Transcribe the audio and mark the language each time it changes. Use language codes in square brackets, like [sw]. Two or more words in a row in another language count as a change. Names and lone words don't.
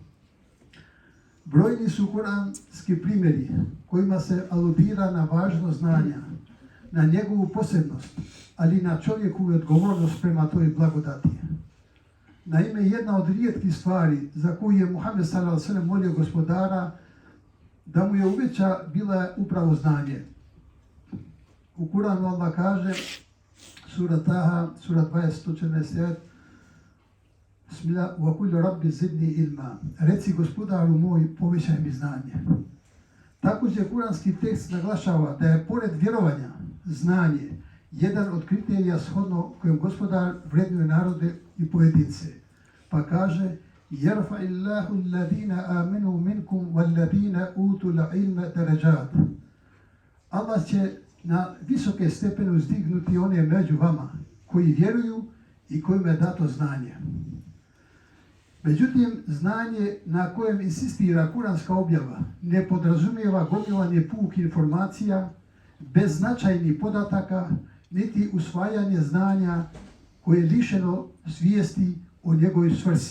[bs] Brojni su kuranski primjeri kojima se aludira na važnost znanja, na njegovu posebnost, ali i na čovjekovu odgovornost prema toj blagodati. Naime, jedna od rijetkih stvari za koju je Muhammed [ar] صلى الله عليه وسلم [bs] molio gospodara da mu je uveća bila upravo znanje. U Kuranu Allah kaže, [ar] sura Taha, sura 20:114, بسم الله، وقل رب زدني علما. [bs] Reci gospodaru moj, povećaj mi znanje. Također kuranski tekst naglašava da je pored vjerovanja znanje jedan od kriterija shodno kojim gospodar vrednuje narode i pojedince. Pa kaže, [ar] يرفع الله الذين آمنوا منكم والذين أوتوا العلم درجات. [bs] Allah će na visoke stepene uzdignuti one među vama koji vjeruju i kojima je dato znanje. Međutim, znanje na kojem insistira kuranska objava ne podrazumijeva gomilanje pukih informacija bez značajnih podataka, niti usvajanje znanja koje je lišeno svijesti o njegovoj svrsi.